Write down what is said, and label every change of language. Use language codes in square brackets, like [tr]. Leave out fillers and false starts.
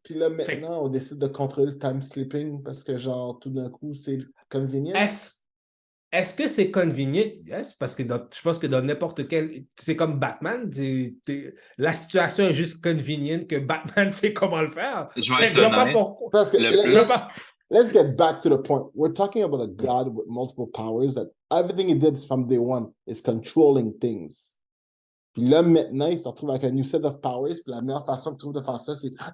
[fr] Puis là, maintenant, on décide de contrôler le time slipping parce que, genre, tout d'un coup, c'est convenient. Est-ce que c'est convenient? Yes, parce que je pense que dans n'importe quel... C'est comme Batman. La situation est juste convenient que Batman sait comment le faire. Je vais être honnête. Parce que, [en] let's get back to the point. We're talking about a god with multiple powers that everything he did from day one is controlling things. [fr] Puis là, maintenant, il se retrouve avec un [en] new set of powers. [fr] Puis la meilleure façon qu'il trouve de faire ça, c'est...